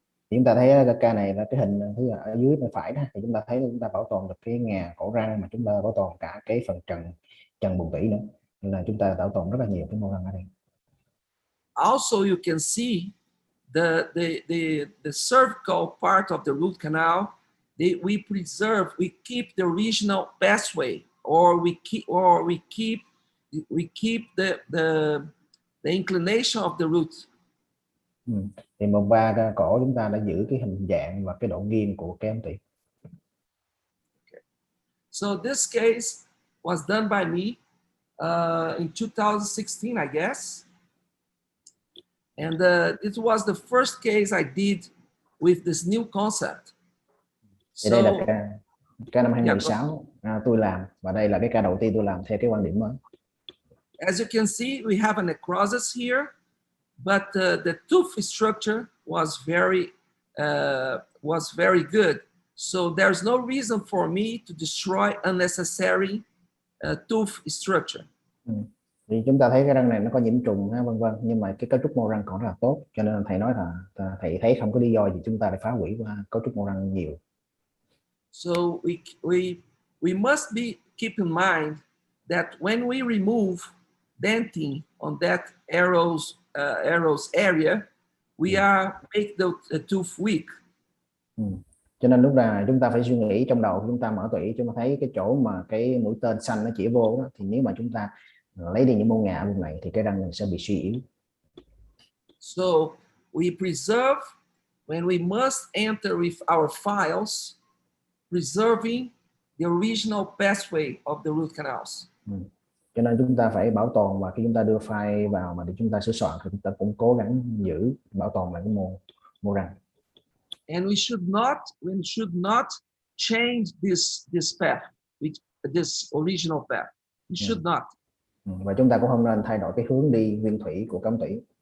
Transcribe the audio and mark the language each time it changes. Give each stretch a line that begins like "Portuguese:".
Vietnamese: Chúng ta thấy cái ca này là cái hình thứ ở dưới bên phải đó, thì chúng ta thấy chúng ta bảo tồn được cái ngà cổ răng mà chúng ta bảo tồn cả cái phần trần buồng tủy nữa, nên là chúng ta bảo tồn rất là nhiều cái mô răng ở đây.
English: Also, you can see the cervical part of the root canal. We preserve, we keep the original pathway, or we keep the inclination of the root.
Vietnamese: Thì mùng 3 cổ chúng ta đã giữ cái hình dạng và cái độ nghiêng của cái ống tủy.
English: Okay. So this case was done by me in 2016, I guess, and it was the first case I did with this new concept.
Vietnamese: Thì đây là ca năm 2016 tôi làm, và đây là cái ca đầu tiên tôi làm theo cái quan điểm mới.
English: As you can see, we have a necrosis here, but the tooth structure was very good. So there's no reason for me to destroy unnecessary tooth structure.
Vietnamese: Thì chúng ta thấy cái răng này nó có nhiễm trùng vân vân, nhưng mà cái cấu trúc mô răng còn rất là tốt, cho nên thầy nói là thầy thấy không có lý do gì chúng ta phải phá hủy cấu trúc mô răng nhiều.
English: So we must keep in mind that when we remove dentin on that arrows area, we are make the tooth weak.
Vietnamese: Cho nên lúc nào chúng ta phải suy nghĩ trong đầu, chúng ta mở tủy, chúng ta thấy cái chỗ mà cái mũi tên xanh nó chỉ vô đó, thì nếu mà chúng ta lấy đi những mô ngà ở vùng này thì cái răng mình sẽ bị suy yếu.
English: So we preserve when we must enter with our files, preserving the original pathway of the root canals.
Vietnamese: Cho nên chúng ta phải bảo tồn, và khi chúng ta đưa file vào mà để chúng ta sửa soạn thì chúng ta cũng cố gắng giữ bảo tồn lại cái mô răng.
English: And we should not change this path, this original path. We should not.
Vietnamese: Và chúng ta cũng không nên thay đổi cái hướng đi nguyên thủy của cống tủy.